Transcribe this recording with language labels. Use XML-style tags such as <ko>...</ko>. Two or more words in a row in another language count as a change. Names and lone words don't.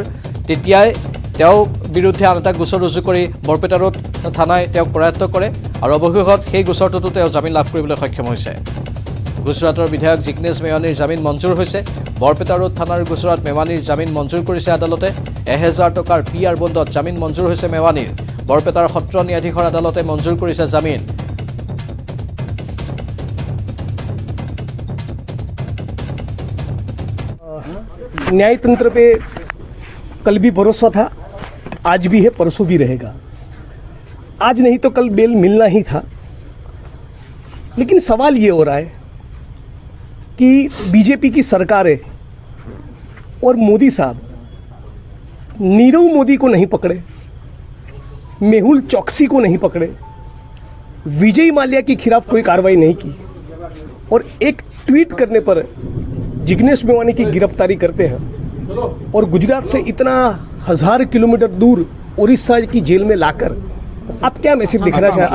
<as>তেতিয়াই তেওঁৰ বিৰুদ্ধে আন এটা গোচৰ ৰুজু কৰি বৰপেটা ৰোড থানাই তেওঁক কৰায়ত্ব কৰে আৰু অৱশেষত সেই গোচৰটোতো তেওঁ জামিন লাভ কৰিবলৈ সক্ষম হৈছে। গুজৰাটৰ বিধায়ক জিগ্নেশ মেৱানীৰ জামিন মঞ্জুৰ হৈছে। বৰপেটা ৰোড থানাৰ গোচৰত মেৱানীৰ জামিন মঞ্জুৰ কৰিছে আদালতে। 1000 টকাৰ পিয়াৰ বণ্ডত জামিন মঞ্জুৰ হৈছে মেৱানীৰ। বৰপেটাৰ সত্ৰ ন্যায়াধীশৰ আদালতে মঞ্জুৰ কৰিছে জামিন।</as> <hi>न्यायतंत्र पे कल भी भरोसा था, आज भी है, परसों भी रहेगा। आज नहीं तो कल बेल मिलना ही था। लेकिन सवाल ये हो रहा है कि बीजेपी की सरकार है और मोदी साहब नीरव मोदी को नहीं पकड़े, मेहुल चौकसी को नहीं पकड़े, विजय माल्या के खिलाफ कोई कार्रवाई नहीं की और एक ट्वीट करने पर जिग्नेश मेवानी की गिरफ्तारी करते हैं और गुजरात से इतना 1000 किलोमीटर दूर उड़ीसा की जेल में लाकर आप क्या मैसेज दिखाना चाहते हैं?</hi>